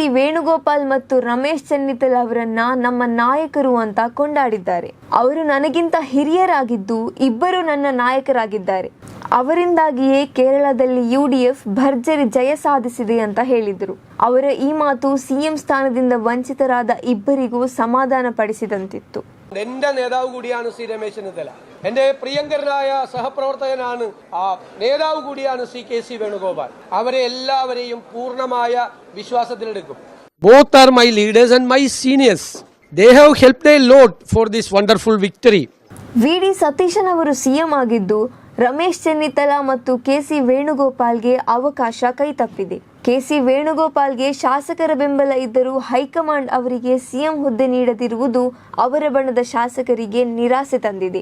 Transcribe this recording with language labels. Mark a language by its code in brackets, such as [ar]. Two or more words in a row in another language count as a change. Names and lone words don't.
[kn] ವೇಣುಗೋಪಾಲ್ ಮತ್ತು ರಮೇಶ್ ಚೆನ್ನಿತ್ತಲ್ ಅವರನ್ನ ನಮ್ಮ ನಾಯಕರು ಅಂತ ಕೊಂಡಾಡಿದ್ದಾರೆ. ಅವರು ನನಗಿಂತ ಹಿರಿಯರಾಗಿದ್ದು ಇಬ್ಬರು ನನ್ನ ನಾಯಕರಾಗಿದ್ದಾರೆ. ಅವರಿಂದಾಗಿಯೇ ಕೇರಳದಲ್ಲಿ UDF ಭರ್ಜರಿ ಜಯ ಸಾಧಿಸಿದೆ ಅಂತ ಹೇಳಿದರು. ಅವರ ಈ ಮಾತು ಸಿಎಂ ಸ್ಥಾನದಿಂದ ವಂಚಿತರಾದ ಇಬ್ಬರಿಗೂ ಸಮಾಧಾನ ಪಡಿಸಿದಂತಿತ್ತು. [ml] എന്റെ നേതാവ് കൂടിയാണ് ശ്രീ രമേശ് ചെന്നിത്തല. എന്റെ പ്രിയങ്കരനായ സഹപ്രവർത്തകനാണ്, ആ നേതാവ് കൂടിയാണ് ശ്രീ K.C. വേണുഗോപാൽ. അവരെ എല്ലാവരെയും പൂർണ്ണമായ വിശ്വാസത്തിലെടുക്കും. [en] Both are my leaders and my seniors. They have helped a lot for this wonderful victory. [kn] ವಿ.ಡಿ. ಸತೀಶನ್ ಅವರು ಸಿಎಂ ಆಗಿದ್ದು ರಮೇಶ್ ಚೆನ್ನಿತ್ತಲ ಮತ್ತು ಕೆ.ಸಿ. ವೇಣುಗೋಪಾಲ್ಗೆ ಅವಕಾಶ ಕೈತಪ್ಪಿದೆ. ಕೆ.ಸಿ. ವೇಣುಗೋಪಾಲ್ಗೆ ಶಾಸಕರ ಬೆಂಬಲ ಇದ್ದರೂ ಹೈಕಮಾಂಡ್ ಅವರಿಗೆ ಸಿಎಂ ಹುದ್ದೆ ನೀಡದಿರುವುದು ಅವರ ಬಣದ ಶಾಸಕರಿಗೆ ನಿರಾಸೆ ತಂದಿದೆ.